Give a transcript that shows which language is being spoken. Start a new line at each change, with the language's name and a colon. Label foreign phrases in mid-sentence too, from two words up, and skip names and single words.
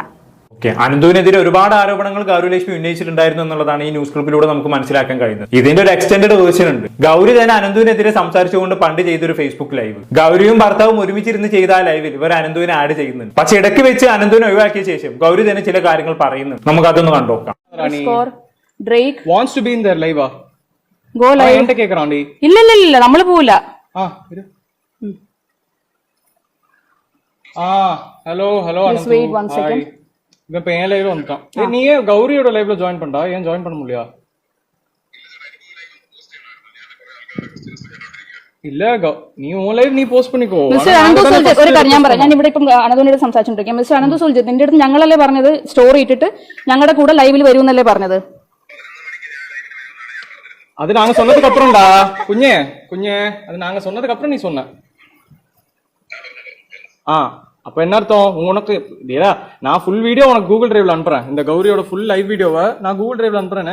Malayalam: അനന്തുവിനെതിരെ ഒരുപാട് ആരോപണങ്ങൾ ഗൗരിലക്ഷ്മി ഉന്നയിച്ചിട്ടുണ്ടായിരുന്നു എന്നുള്ളതാണ് ഈ ന്യൂസ് ക്ലിപ്പിലൂടെ നമുക്ക് മനസ്സിലാക്കാൻ കഴിയുന്നത്. ഇതിന്റെ ഒരു എക്സ്റ്റൻഡഡ് വേർഷൻ ഉണ്ട്. ഗൗരി തന്നെ അനന്തുവിനെതിരെ സംസാരിച്ചുകൊണ്ട് പണ്ട് ചെയ്തൊരു ഫേസ്ബുക്ക് ലൈവ്, ഗൗരിയും ഭർത്താവും ഒരുമിച്ചിരുന്ന് ചെയ്ത ആ ലൈവിൽ ഇവർ അനന്തുവിനെ ആഡ് ചെയ്യുന്നുണ്ട്. പക്ഷെ ഇടയ്ക്ക് വെച്ച് അനന്തുവിനെ ഒഴിവാക്കിയ ശേഷം ഗൗരി തന്നെ ചില കാര്യങ്ങൾ പറയുന്നുണ്ട്. നമുക്ക് അതൊന്ന് കണ്ടോക്കാം.
English: Drake wants to be in their live. Go live.
Malayalam: എന്റെ കേക്കറാണ്ടി ഇല്ല നമ്മള് പോവില്ല. ഹലോ
English: Just wait 1 second.
Tamil: இப்ப என் லைவ்ல வந்துட்டான். நீ கௌரியோட லைவ்ல ஜாயின் பண்ணா, ஏன் ஜாயின் பண்ண முடியா?
Malayalam: ഇല്ല നീ
English: on live
Malayalam: നീ പോസ്റ്റ് பண்ணிக்கோ. മിസ്റ്റർ അനന്തു സുൽജിത്ത് ഒരു കാര്യം ഞാൻ പറയാം. ഞാൻ ഇവിടെ ഇപ്പം അനന്തുവിനോട് സംസാരിച്ചോണ്ടിരിക്കാം. മിസ്റ്റർ അനന്തു സുൽജിത്ത് നിന്റെ അടുത്ത് ഞങ്ങളല്ലേ പറഞ്ഞത് സ്റ്റോറി ഇട്ടിട്ട് ഞങ്ങളുടെ കൂടെ ലൈവിൽ വരുമെന്നല്ലേ പറഞ്ഞത്?
Tamil: அது நாங்க சொன்னதுக்கு அப்புறம்டா குഞ്ഞே அது நாங்க சொன்னதுக்கு அப்புறம் நீ சொன்ன. அப்ப என்ன அர்த்தம்? உனக்கு நான்
English: full video
Tamil: உனக்கு கூகுள் டிரைவ்ல அனுப்புறேன். இந்த கௌரியோட
English: full live video
Tamil: நான் கூகுள் டிரைவ்ல அனுப்புறேன்.